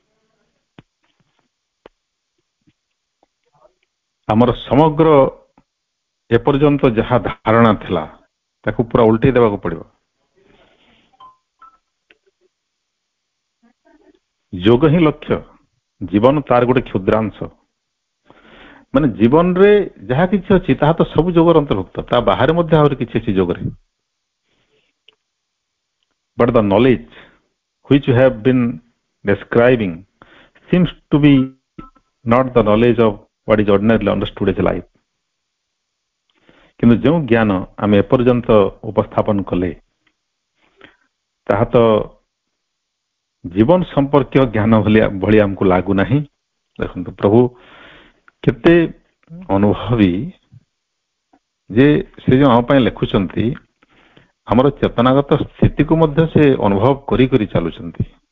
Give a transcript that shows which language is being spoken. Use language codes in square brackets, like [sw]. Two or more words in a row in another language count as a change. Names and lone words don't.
[or] ଆମର ସମଗ୍ର ଏପର୍ଯ୍ୟନ୍ତ ଯାହା ଧାରଣା ଥିଲା ତାକୁ ପୁରା ଓଲଟେଇ ଦେବାକୁ ପଡିବ। ଯୋଗ ହିଁ ଲକ୍ଷ୍ୟ, ଜୀବନ ତାର ଗୋଟେ କ୍ଷୁଦ୍ରାଂଶ। ମାନେ ଜୀବନରେ ଯାହା କିଛି ଅଛି ତାହା ତ ସବୁ ଯୋଗର ଅନ୍ତର୍ଭୁକ୍ତ। ତା ବାହାରେ ମଧ୍ୟ ଆହୁରି କିଛି ଅଛି ଯୋଗରେ। [en] But the knowledge which you have been describing seems to be not the knowledge of what is ordinarily understood as life. [or] କିନ୍ତୁ ଯେଉଁ ଜ୍ଞାନ ଆମେ ଏପର୍ଯ୍ୟନ୍ତ ଉପସ୍ଥାପନ କଲେ ତାହା ତ ଜୀବନ ସମ୍ପର୍କୀୟ ଜ୍ଞାନ ଭଳି ଆମକୁ ଲାଗୁନାହିଁ। ଦେଖନ୍ତୁ ପ୍ରଭୁ କେତେ ଅନୁଭବୀ ଯେ ସେ ଯେଉଁ ଆମ ପାଇଁ ଲେଖୁଛନ୍ତି, ଆମର ଚେତନାଗତ ସ୍ଥିତିକୁ ମଧ୍ୟ ସେ ଅନୁଭବ କରି କରି ଚାଲୁଛନ୍ତି।